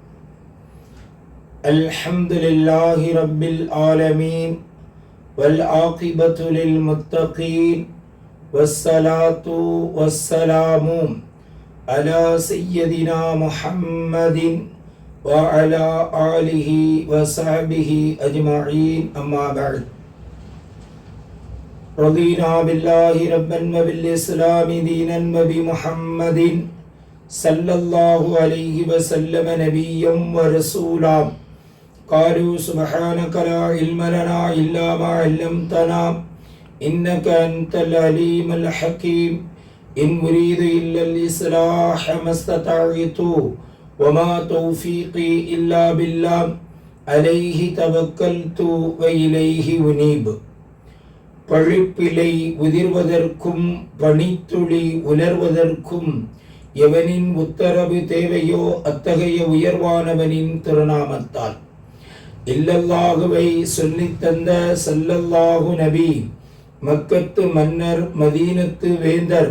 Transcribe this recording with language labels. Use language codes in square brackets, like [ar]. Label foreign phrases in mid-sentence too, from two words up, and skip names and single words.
[ar] الحمد لله رب العالمين والعاقبة للمتقين والصلاة والسلام على سيدنا محمد وعلى آله وصحبه أجمعين. أما بعد. رضينا بالله ربا وبالإسلام دينا وبمحمد صلى الله عليه وسلم نبيا ورسولا. قالوا سبحانك لا علم لنا إلا ما علمتنا إنك أنت العليم الحكيم. إن أريد إلا الإصلاح ما استطعت وما توفيقي إلا بالله عليه توكلت وإليه أنيب. [ta] பழிப்பிலை உதிர்வதற்கும் பனித்துளி உலர்வதற்கும் எவனின் உத்தரவு தேவையோ அத்தகைய உயர்வானவனின் திருநாமத்தால். இல்லல்லாஹுவை சொல்லித் தந்த ஸல்லல்லாஹு நபி, மக்கத்து மன்னர், மதீனத்து வேந்தர்,